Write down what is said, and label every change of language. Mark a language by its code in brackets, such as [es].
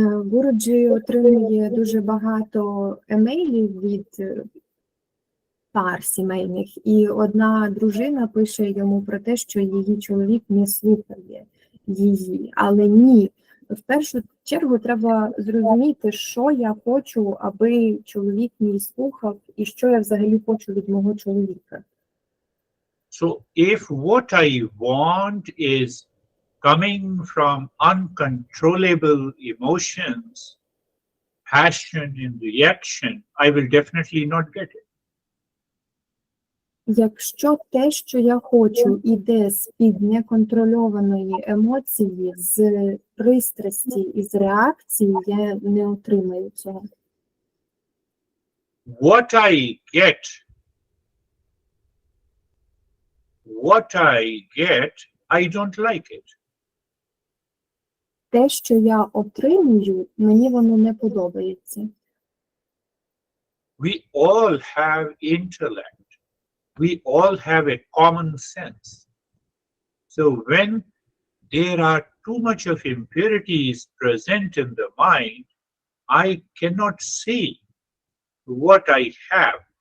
[uk] Гуруджі отримує дуже багато емейлів від пар сімейних, і одна дружина пише йому про те, що її чоловік не слухає її. Але ні, в першу чергу треба зрозуміти, що я хочу, аби чоловік мій слухав, і що я взагалі хочу від мого чоловіка. [en] So if what I want is coming from uncontrollable emotions, passion and reaction, I will definitely not get it. [uk] Якщо те, що я хочу, іде з-під неконтрольованої емоції, з пристрасті і з реакції, я не отримаю цього. [en] What I get, I don't like it. [uk] Те, що я отримую, мені воно не подобається. [en] We all have intellect. We all have a common sense. So when there are too much of impurities present in the mind, I cannot see what I have.